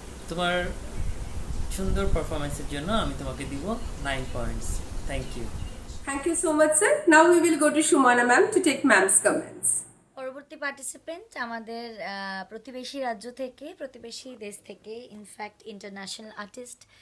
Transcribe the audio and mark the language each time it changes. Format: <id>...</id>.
<bn>তোমার সুন্দর পারফরমেন্সের জন্য আমি তোমাকে দিব 9 points.</bn> <en>Thank you. Thank you so much, sir. Now we will go to Shumana ma'am to take ma'am's comments.</en> <bn>পরবর্তী পার্টিসিপেন্ট আমাদের প্রতিবেশী রাজ্য থেকে, প্রতিবেশী দেশ থেকে, ইনফ্যাক্ট ইন্টারন্যাশনাল আর্টিস্ট।</bn>